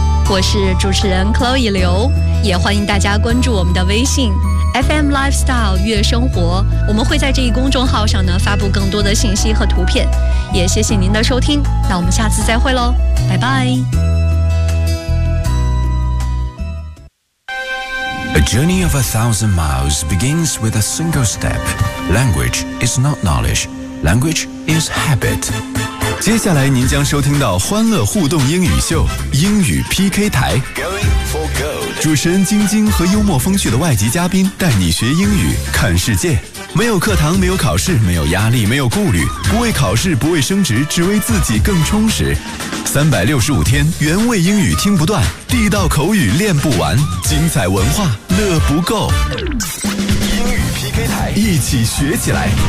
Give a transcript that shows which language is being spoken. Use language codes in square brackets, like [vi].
[zh] 我是主持人 Chloe 刘，也欢迎大家关注我们的微信 FM Lifestyle 月生活，我们会在这一公众号上呢发布更多的信息和图片，也谢谢您的收听，那我们下次再会喽，拜拜。 [en] A journey of 1,000 miles begins with a single step. Language is not knowledge, language is habit. [zh] 接下来您将收听到欢乐互动英语秀英语 PK 台，主持人晶晶和幽默风趣的外籍嘉宾带你学英语看世界，没有课堂，没有考试，没有压力，没有顾虑，不为考试，不为升职，只为自己更充实，365天原味英语听不断，地道口语练不完，精彩文化乐不够，英语 PK 台，一起学起来。